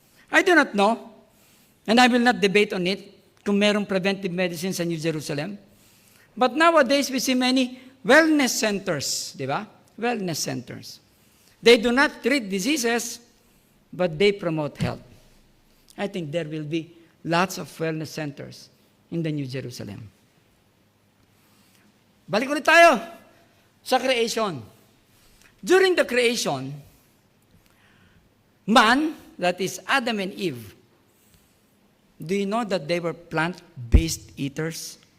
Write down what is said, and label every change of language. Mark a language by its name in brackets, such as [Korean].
[English] I do not know, and I will not debate on it, [Filipino] kung merong preventive medicine sa New Jerusalem. [English] But nowadays, we see many wellness centers, [Filipino] di ba? [English] wellness centers. They do not treat diseases, but they promote health. I think there will be lots of wellness centers in the New Jerusalem. [Filipino] Balik ulit tayo sa creation. [English] During the creation, man, that is Adam and Eve, do you know that they were plant-based eaters?